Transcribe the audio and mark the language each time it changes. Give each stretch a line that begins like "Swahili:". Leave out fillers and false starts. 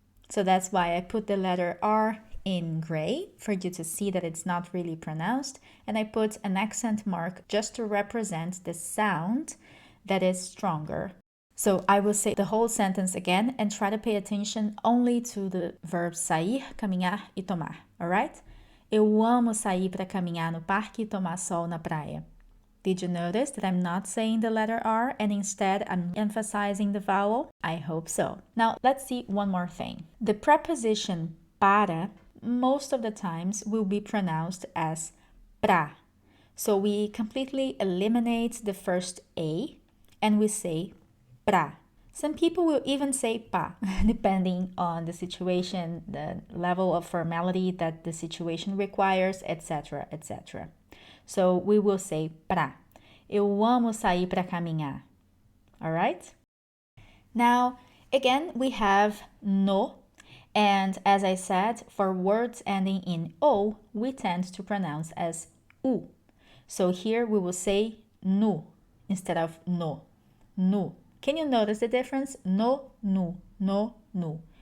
English: So that's why I put the letter R in gray for you to see that it's not really pronounced, and I put an accent mark just to represent the sound that is stronger. So I will say the whole sentence again and try to pay attention only to the verbs
Portuguese: sair, caminhar e tomar,
English: alright?
Portuguese: Eu amo sair para caminhar no parque e tomar sol na praia.
English: Did you notice that I'm not saying the letter R and instead I'm emphasizing the vowel? I hope so. Now let's see one more thing. The preposition para most of the times will be pronounced as pra. So we completely eliminate the first A and we say pra. Some people will even say pa, depending on the situation, the level of formality that the situation requires, etc., etc. So we will say pra.
Portuguese: Eu amo sair para caminhar.
English: All right? Now, again, we have no. And as I said, for words ending in O, we tend to pronounce as U. So here we will say nu instead of no. Nu. Can you notice the difference? No, nu, no, nu.